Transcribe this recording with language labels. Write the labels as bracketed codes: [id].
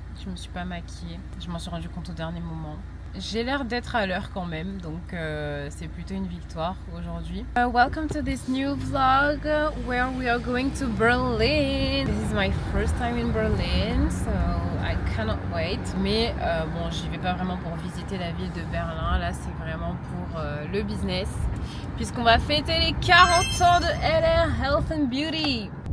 [fr] Je me suis pas maquillée. Je m'en suis rendu compte au dernier moment. J'ai l'air d'être à l'heure quand même, donc c'est plutôt une victoire aujourd'hui. [en] Welcome to this new vlog where we are going to Berlin. This is my first time in Berlin, so I cannot wait. [fr] Mais bon, j'y vais pas vraiment pour visiter la ville de Berlin. Là, c'est vraiment pour le business, puisqu'on va fêter les 40 ans de LR Health and Beauty.